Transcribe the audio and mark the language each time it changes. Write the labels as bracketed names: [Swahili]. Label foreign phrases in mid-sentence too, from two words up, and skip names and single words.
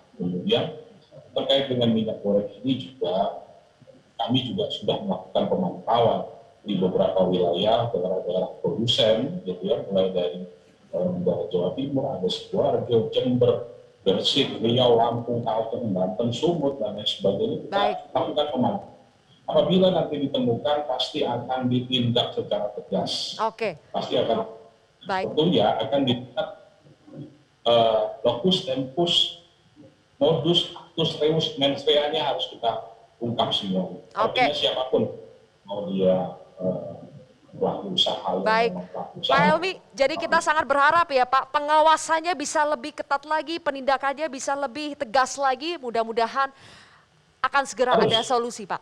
[Indonesian] Kemudian terkait dengan minyak goreng ini juga kami juga sudah melakukan pemantauan di beberapa wilayah, daerah produsen, gitu ya, mulai dari Jawa Timur, ada Sidoarjo, Jember, Gresik, Riau, Lampung, Kalteng, Banten, Sumut, dan lain sebagainya. Kita lakukan pemantauan. Apabila nanti ditemukan, pasti akan ditindak secara tegas. Oke. Pasti akan. Baik. Tentunya akan ditindak [Latin] locus tempus, modus, actus reus, mens rea-nya [Indonesian] harus kita ungkap semua. Artinya siapapun, mau dia pelaku usaha. Baik, Pak Helmi, jadi kita sangat berharap ya Pak, pengawasannya bisa lebih ketat lagi, penindakannya bisa lebih tegas lagi, mudah-mudahan akan segera ada solusi Pak.